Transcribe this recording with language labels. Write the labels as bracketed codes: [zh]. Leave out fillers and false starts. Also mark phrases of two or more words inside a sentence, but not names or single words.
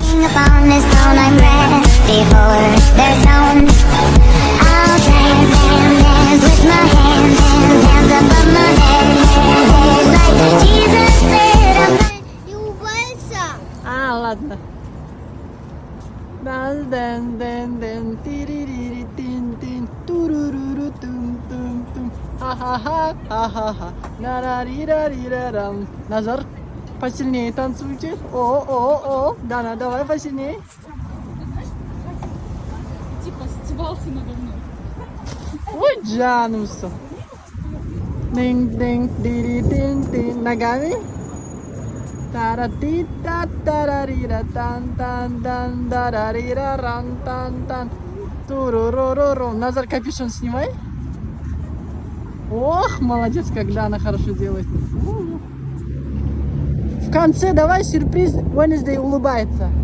[en] Standing upon this throne, I'm ready for their stones. I'll dance, dance, dance with my hands, hands, hands above my head, head, head. Like Jesus said, I'm not. You will. Ладно. Dance, dance, dance, dance, тирирiri, тин, тин, туруруру, тум, тум, тум. Ха-ха-ха, ха-ха-ха, нарарирарирарам. [ru] Назар, посильнее танцуйте. О. Дана, давай посильнее. Типа стебался надо мной. Ой, Джанусу. Динг-динг, дири-динг-динг. Ногами. Тара-ти-та-тарарира-тан-тан-дан-дарарира-ран-тан-тан. Туруруруру. Назар, капюшон снимай. Ох, молодец, когда она хорошо делает. В конце давай сюрприз. Wednesday улыбается.